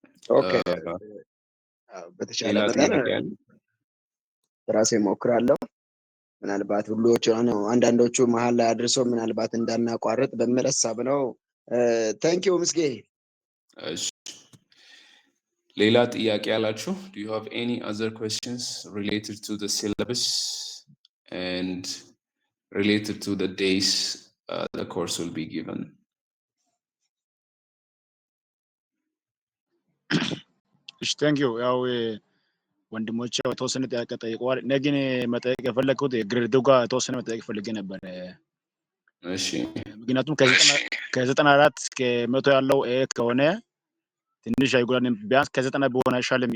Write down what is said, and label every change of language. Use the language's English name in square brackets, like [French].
[Amharic] ኦኬ። በተሻለ መጠን ራሴ ሞክራለሁ። ምናልባት ሁሉዎቹ አንዳንዶቹ መሀል ላይ አድርሰው ምናልባት እንዳናቋርጥ በሚል ሀሳብ ነው። ታንኪዩ ምስጌ። እሺ፣ ሌላ ጥያቄ ያላችሁ? [English] Do you have any other questions related to the syllabus and related to the days the course will be given? [Amharic] እሺ፣ ታንኪዩ። ያው ወንድሞቼ የተወሰነ ጥያቄ ጠይቀዋል። እኔ ግን መጠየቅ የፈለግኩት ግሬዱ ጋር የተወሰነ መጠየቅ ፈልጌ ነበር። እሺ፣ ምክንያቱም ከ94 እስከ 100 ያለው ኤ ከሆነ ትንሽ አይጎዳንም። ቢያንስ ከ90 ቢሆን አይሻልም?